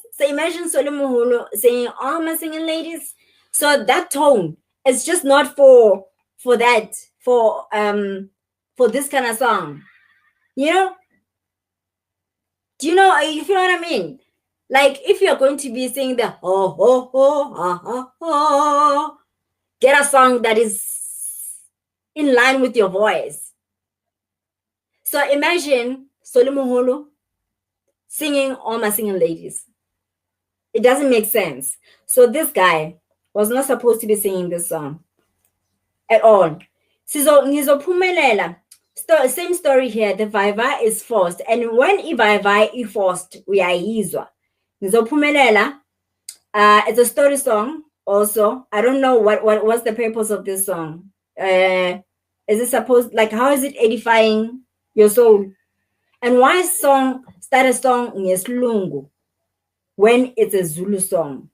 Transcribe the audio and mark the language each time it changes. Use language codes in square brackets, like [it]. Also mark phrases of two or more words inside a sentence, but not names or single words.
[en] So imagine Solimuhulu singing all my singing ladies. So that tone is just not for that, for this kind of song. Do you know if you know what I mean? Like, if you're going to be singing the ho ho ho ha ha ha, get a song that is in line with your voice. So imagine Solimuhulu singing all my singing ladies. It doesn't make sense. So this guy was not supposed to be singing this song at all. Ngizophumelela. Same story here. The Viva is forced, and when Viva is forced, [zu] uyayizwa. Ngizophumelela. [en] It's a story song. Also, I don't know what's the purpose of this song. Is it supposed, like, how is it edifying your soul? And why start a song ngesilungu when it's a Zulu song?